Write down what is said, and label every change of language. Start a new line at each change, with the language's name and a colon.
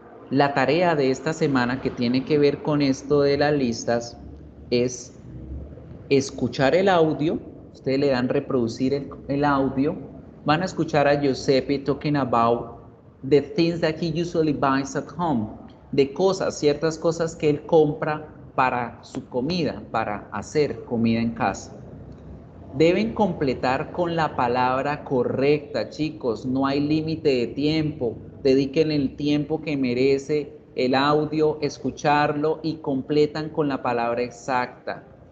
Spanish: La tarea de esta semana que tiene que ver con esto de las listas es escuchar el audio. Ustedes le dan reproducir el audio. Van a escuchar a
English: Giuseppe talking about the things that he usually buys at home.
Spanish: de cosas, ciertas cosas que él compra para su comida, para hacer comida en casa. Deben completar con la palabra correcta, chicos. No hay límite de tiempo. Dediquen el tiempo que merece el audio, escucharlo y completan con la palabra exacta.